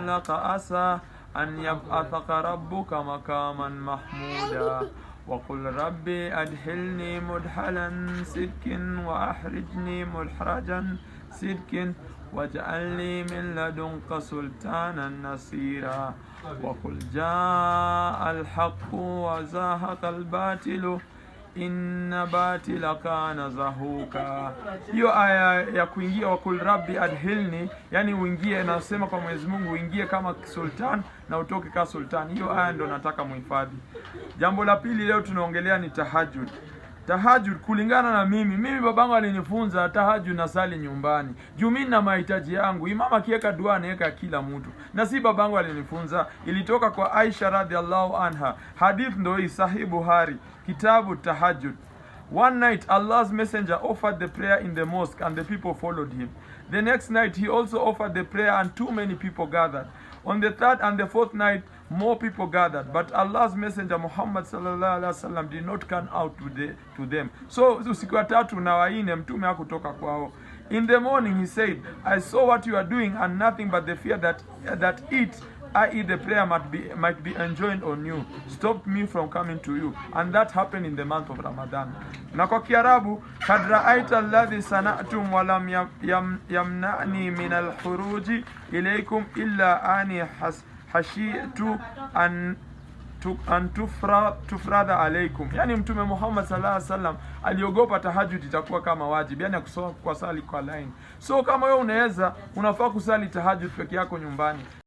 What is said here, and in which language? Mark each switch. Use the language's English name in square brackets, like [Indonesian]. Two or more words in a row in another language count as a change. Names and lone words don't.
[Arabic] لك عسى أن يبعثك ربك مقاما محمودا وقل رب أدخلني مدخل صدق وأخرجني مخرج صدق واجعلني من لدنك سلطانا نصيرا وقل جاء الحق وزهق الباطل إن الباطل كان زهوقا. [Swahili] Hiyo aya ya kuingia [Arabic] وقل رب أدخلني, [Swahili] yani uingie, nasema kwa Mwenyezi Mungu uingie kama sultan na utoke kama sultan. Hiyo aya ndo nataka muhifadhi. Jambo la pili leo tunaongelea ni tahajjud. Tahajjud kulingana na mimi babangu alinifunza tahajjud na sali nyumbani. Juu mimi na mahitaji yangu. Imam akiweka dua anaweka kila mtu. Na si babangu alinifunza, ilitoka kwa Aisha [Arabic] رضي الله عنها. [Swahili] Hadith ndo hii, Sahih Buhari, kitabu tahajjud. [English] One night Allah's messenger offered the prayer in the mosque and the people followed him. The next night he also offered the prayer and too many people gathered. On the third and the fourth night more people gathered, but Allah's messenger Muhammad [Arabic] صلى الله عليه وسلم [English] did not come out to them. [Swahili] So usiku wa tatu na waine mtume hakutoka kwao. [English] In the morning he said, I saw what you are doing and nothing but the fear that it, i.e. the prayer might be enjoined on you, stopped me from coming to you. And that happened in the month of Ramadan. [Swahili] Na kwa Kiarabu, [Arabic] قد رأيت الذي صنعتم ولم يمنعني من الخروج إليكم إلا أني خشيت أن تفرض عليكم. [Swahili] Yani mtume Muhammad [Arabic] صلى الله عليه وسلم [Swahili] aliogopa tahajjud itakuwa kama wajibu, yani kusoma kwa sali kwa line. So kama wewe unaweza, unafaa kusali tahajjud peke yako nyumbani.